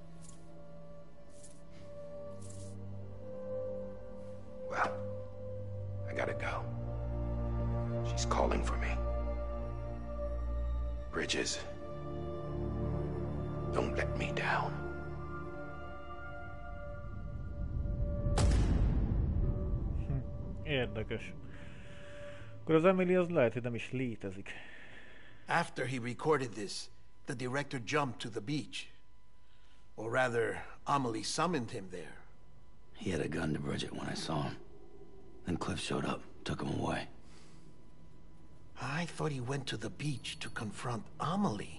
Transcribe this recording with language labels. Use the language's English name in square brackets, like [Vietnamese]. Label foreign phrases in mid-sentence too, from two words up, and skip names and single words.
[English] Well, I gotta go. She's calling for me. Bridges, don't let me down. [Hungarian] Érdekes. Akkor az Emily az lehet, hogy nem is létezik. [English] After he recorded this, the director jumped to the beach. Or rather, Amelie summoned him there. He had a gun to Bridget when I saw him. Then Cliff showed up, took him away. I thought he went to the beach to confront Amelie.